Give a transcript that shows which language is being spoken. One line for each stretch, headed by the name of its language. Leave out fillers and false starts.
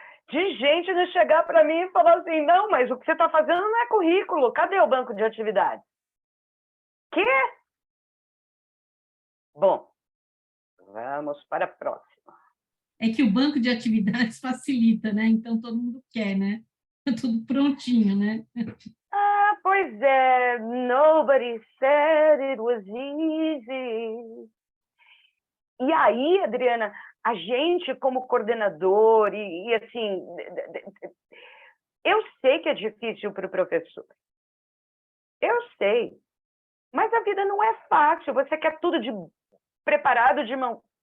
Portuguese: De gente de chegar para mim e falar assim, não, mas o que você está fazendo não é currículo, cadê o banco de atividades? Quê? Bom, vamos para a próxima. É que o banco de atividades facilita, né? Então todo mundo quer, né? Tudo prontinho, né? Ah, pois é,
English: nobody said it was easy.
Portuguese: E aí, Adriana, a gente como coordenador e assim, eu sei que é difícil para o professor. Eu sei. Mas a vida não é fácil. Você quer tudo preparado de mão.